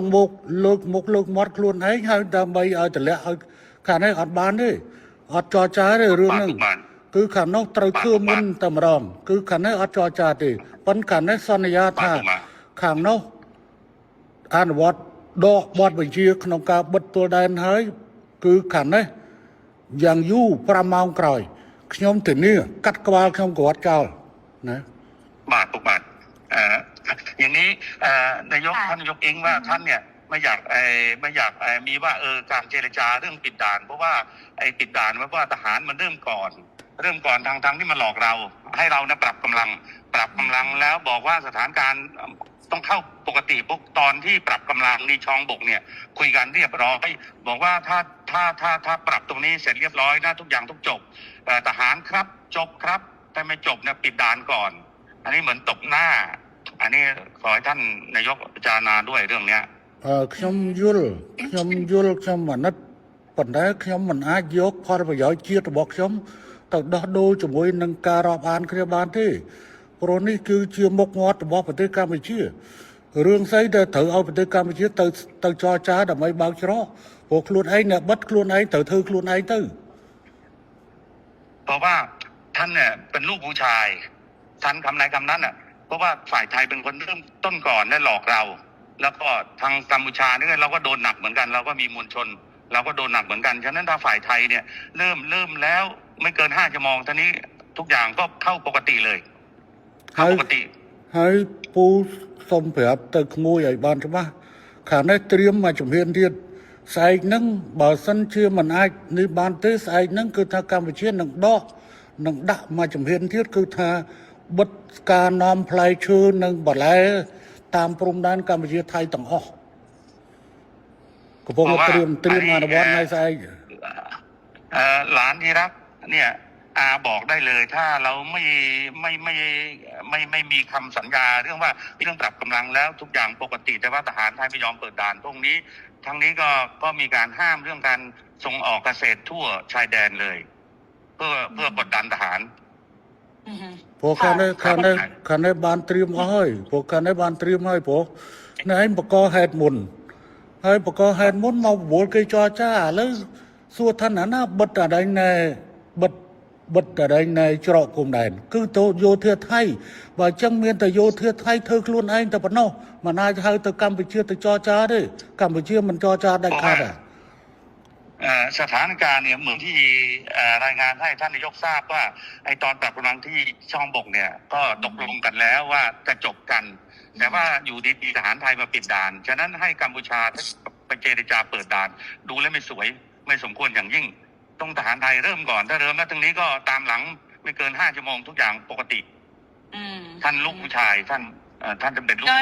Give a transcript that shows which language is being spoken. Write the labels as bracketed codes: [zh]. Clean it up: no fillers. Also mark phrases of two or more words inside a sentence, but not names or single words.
[km] មុខលើកមាត់ខ្លួនឯងហើយដើម្បីឲ្យតម្លាក់ឲ្យខាងនេះអត់បានទេអត់ចរចាទេរឿងហ្នឹងគឺខាងនោះត្រូវធ្វើមុនតែម្ដងគឺខាងនេះអត់ចរចាទេប៉ុន្តែខាងនេះសន្យាថាខាងនោះអនុវត្តដកបទបញ្ជាក្នុងការបិទទួលដែនហើយគឺខាងនេះយ៉ាងយូរ5ម៉ោងក្រោយខ្ញុំធានាកាត់ក្បាលខ្ញុំគាត់ចោលណា បាទពុកបាទ [th] อย่างนี้นายกท่านนายกเองว่าท่านเนี่ยไม่อยากมีว่าการเจรจาเรื่องปิดด่านเพราะว่าไอ้ปิดด่านว่า ทหารมันเริ่มก่อนทางที่มาหลอกเราให้เรานะปรับกำลังแล้วบอกว่าสถานการณ์ต้องเข้าปกติพวกตอนที่ปรับกำลังในช่องบกเนี่ยคุยกันเรียบร้อยบอกว่าถ้าปรับตรงนี้เสร็จเรียบร้อยนะทุกอย่างต้องจบทหารครับจบครับแต่ไม่จบเนี่ยปิดด่านก่อนอันนี้เหมือนตบหน้าอันนี้ขอให้ท่านนายกพิจารณาด้วยเรื่องเนี้ย [km] ខ្ញុំយល់ខ្ញុំអាណិតប៉ុន្តែខ្ញុំមិនអាចយកផលប្រយោជន៍ជាតិរបស់ខ្ញុំទៅដោះដូរជាមួយនឹងការរាប់អានគ្នាបានទេព្រោះនេះគឺជាមុខមាត់របស់ប្រទេសកម្ពុជារឿងស្អីដែលត្រូវឲ្យប្រទេសកម្ពុជាទៅចរចាដើម្បីបើកច្រកព្រោះខ្លួនឯងអ្នកបិទខ្លួនឯងត្រូវធ្វើខ្លួនឯងទៅ [th] เพราะว่าท่านเนี่ยเป็นลูกผู้ชายท่านคำไหนคำนั้นน่ะเพราะว่าฝ่ายไทยเป็นคนเริ่มต้นก่อนและหลอกเรา แล้วก็ทางกัมพูชาเนี่ยเราก็โดนหนักเหมือนกันเราก็มีมวลชนเราก็โดนหนักเหมือนกันฉะนั้นถ้าฝ่ายไทยเนี่ยเริ่มแล้วไม่เกิน5 ชั่วโมงตอนนี้ทุกอย่างก็เข้าปกติเลยเข้าปกติ [km] ហើយពូសុំប្រាប់ទៅក្មួយឲ្យបានច្បាស់ខាងនេះត្រៀមមកជំហានទៀតស្អែកហ្នឹងបើសិនជាមិនអាចនេះបានទេស្អែកហ្នឹងគឺថាកម្ពុជានឹងដាក់មកជំហានទៀតគឺថាបិទការនាំផ្លែឈើនិងបន្លែតាមព្រំដែនកម្ពុជាថៃទាំងអស់កំពុងត្រៀមអនុវត្តនៅស្អែក [th] หลานอิรักเนี่ยอาบอกได้เลยถ้าเราไม่มีคำสัญญาเรื่องว่าเรื่องปรับกำลังแล้วทุกอย่างปกติแต่ว่าทหารไทยไม่ยอมเปิดด่านพวกนี้ทั้งนี้ก็มีการห้ามเรื่องการส่งออกเกษตรทั่วชายแดนเลย เพื่อกดดันทหาร [km] ព្រោះខាងនេះបានត្រៀមអស់ហើយព្រោះខាងនេះបានត្រៀមហើយព្រោះនៅឯងបកហេតុមុនហើយបកហេតុមុនមកបវល់គេចរចាឥឡូវសួរថាណាបិទអដែងណែបិទអដែងណែច្រកព្រំដែនគឺទៅយោធាថៃបើអញ្ចឹងមានតែយោធាថៃធ្វើខ្លួនឯងតែប៉ុណ្ណោះមិនអាចហៅទៅកម្ពុជាទៅចរចាទេកម្ពុជាមិនចរចាដាច់ខាតទេ [th] สถานการณ์เนี่ยเหมือนที่รายงานให้ท่านนายกทราบว่าไอตอนปรับกำลังที่ช่องบกเนี่ยก็ตกลงกันแล้วว่าจะจบกัน แต่ว่าอยู่ดีๆทหารไทยมาปิดด่านฉะนั้นให้กัมพูชาไปเจรจาเปิดด่านดูแล้วไม่สวยไม่สมควรอย่างยิ่งต้องทหารไทยเริ่มก่อนถ้าเริ่มแล้วตรงนี้ก็ตามหลังไม่เกิน5 ชั่วโมงทุกอย่างปกติท่านลูกผู้ชายท่านจะเป็นลูกผู้ชาย